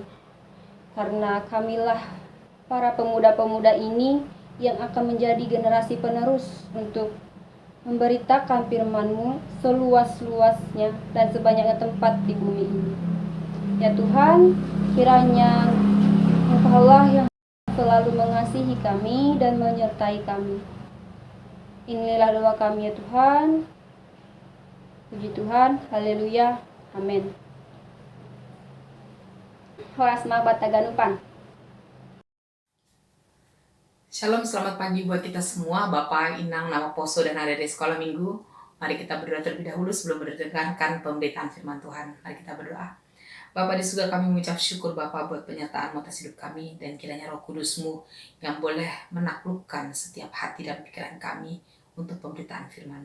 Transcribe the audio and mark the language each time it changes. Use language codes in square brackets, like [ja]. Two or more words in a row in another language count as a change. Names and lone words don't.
[id] Karena kamilah para pemuda-pemuda ini yang akan menjadi generasi penerus untuk memberitakan firman-Mu seluas-luasnya dan sebanyaknya tempat di bumi ini. Ya Tuhan, kiranya Engkaulah yang selalu mengasihi kami dan menyertai kami. Inilah doa kami ya Tuhan. Puji Tuhan, haleluya, amin. [bts] Horasma Bataganupan. [id] Shalom, selamat pagi buat kita semua, Bapak, [bts] Inang, Nama Poso, [id] dan adik-adik sekolah minggu. Mari kita berdoa terlebih dahulu sebelum mendengarkan pemberitaan firman Tuhan. Mari kita berdoa. Bapa di surga, kami mengucap syukur Bapa buat penyertaan atas hidup kami, dan kiranya Roh Kudus-Mu yang boleh menaklukkan setiap hati dan pikiran kami untuk pemberitaan firman-Mu.